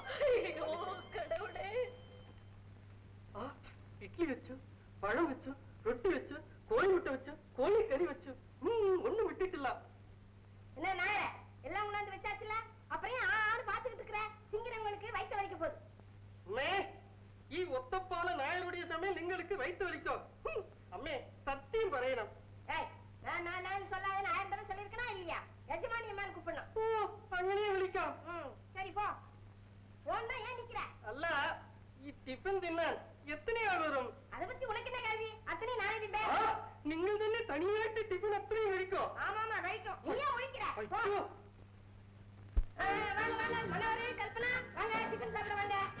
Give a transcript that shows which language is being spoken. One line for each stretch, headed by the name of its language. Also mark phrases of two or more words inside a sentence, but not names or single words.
Tamil: கடவுளே. இட்லி வச்சு, பழம் வச்சு, ரொட்டி வச்சு, கோழி முட்டை வச்சு, கோழி கறி வச்சு, ஒண்ணு விட்டுட்டுலாம். என்ன நாயர, எல்லாம் உணர்ந்து வச்சாச்சுல, அப்புறம் ஆறு பாத்துக்கிட்டு இருக்கிற? சிங்கிறவங்களுக்கு வயிற்று வலிக்க போகுது.
Malayalam: ഈ ഒത്തപ്പാല നായരുടെ സമയം നിങ്ങൾക്ക് വൈത്ത് വലിക്കും. അമ്മേ സത്യം പറയണം.
Tamil: நான் சொல்லாத நாயர் தானே சொல்லிருக்கனா இல்லையா? எஜமானி அம்மான்னு கூப்பிடணும்.
Malayalam: അങ്ങനെ വിളിക്കാം.
Tamil: சரி போ. போன்னா ஏன் நிக்கிற? അല്ല டிஃபன் தின்னான் எத்தனை ஆள் வரும்? அதை பத்தி உனக்கு என்ன கேள்வி? அத்தனை நானே திம்பேன். நீங்கள் தானே தனியாட்டு டிஃபன் அத்தனை வரைக்கும். ஆமாமா கழிக்கும். நீ ஏன் ஒழிக்கிற? ஐயோ, வாங்க வாங்க மனோரே கல்பனா வாங்க டிஃபன் சாப்பிட வாங்க.